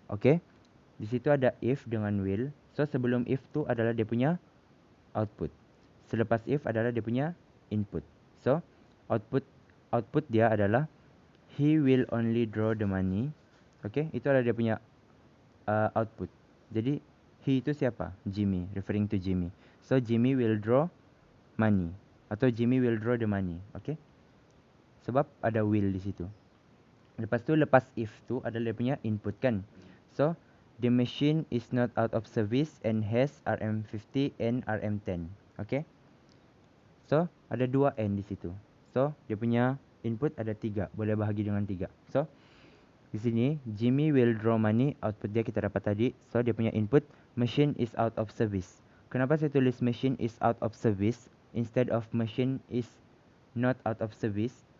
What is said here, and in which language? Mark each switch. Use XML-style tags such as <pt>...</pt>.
<ms>Okay, di situ ada if dengan will. So sebelum if tu adalah dia punya output. Selepas if adalah dia punya input. So output dia adalah</ms> <en>he will only draw the money.</en> <ms>Okay, itu adalah dia punya output. Jadi he itu siapa?</ms> <en>Jimmy, referring to Jimmy. So Jimmy will draw money atau Jimmy will draw the money.</en> <ms>Okay, sebab ada will di situ. Lepas tu lepas if tu adalah dia punya input kan.</ms> <en>So the machine is not out of service and has RM50 and RM10.</en> <ms>Okay, so ada 2 n di situ. So dia punya input ada 3, boleh bahagi dengan 3. So di sini</ms> <en>Jimmy will draw money,</en> <ms>output dia kita dapat tadi.</ms> <en>So</en> <ms>dia punya</ms> <en>input machine is out of service.</en> <ms>Kenapa saya tulis</ms> <en>machine is out of service instead of machine is not out of service?</en>